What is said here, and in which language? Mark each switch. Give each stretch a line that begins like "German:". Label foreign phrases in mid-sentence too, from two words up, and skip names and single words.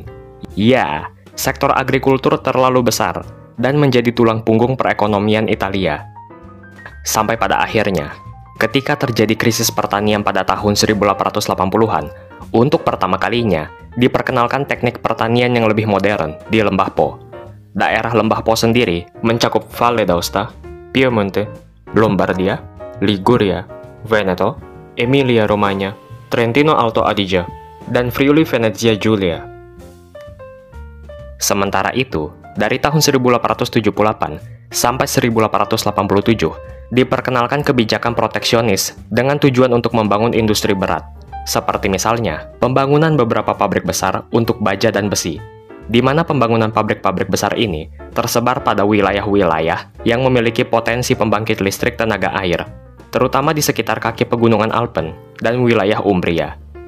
Indonesian: Ya, sektor agrikultur terlalu besar dan menjadi tulang punggung perekonomian Italia. Sampai pada akhirnya, ketika terjadi krisis pertanian pada tahun 1880-an, untuk pertama kalinya diperkenalkan teknik pertanian yang lebih modern di Lembah Po. Daerah Lembah Po sendiri mencakup Valle d'Aosta, Piemonte, Lombardia, Liguria, Veneto, Emilia-Romagna, Trentino Alto Adige, dan Friuli Venezia Giulia. Sementara itu, dari tahun 1878 sampai 1887, diperkenalkan kebijakan proteksionis dengan tujuan untuk membangun industri berat, seperti misalnya pembangunan beberapa pabrik besar untuk baja dan besi, di mana pembangunan pabrik-pabrik besar ini tersebar pada wilayah-wilayah yang memiliki potensi pembangkit listrik tenaga air, terutama di sekitar kaki pegunungan Alpen dan wilayah Umbria.